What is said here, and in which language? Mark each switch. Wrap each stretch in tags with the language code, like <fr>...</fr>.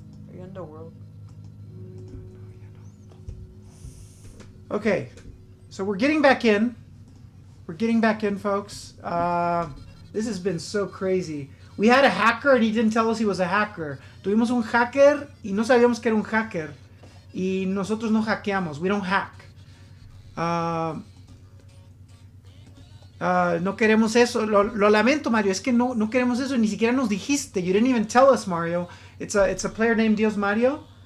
<en>Are you in the world? Okay. So we're getting back in. We're getting back in, folks. This has been so crazy. We had a hacker and he didn't tell us he was a hacker.</en> <es>Tuvimos un hacker y no sabíamos que era un hacker. Y nosotros no hackeamos.</es> <en>We don't hack.</en> <es>No queremos eso. Lo lamento, Mario. Es que no queremos eso. Ni siquiera nos dijiste.</es> <en>You didn't even tell us, Mario. It's a player named Dios Mario.</en>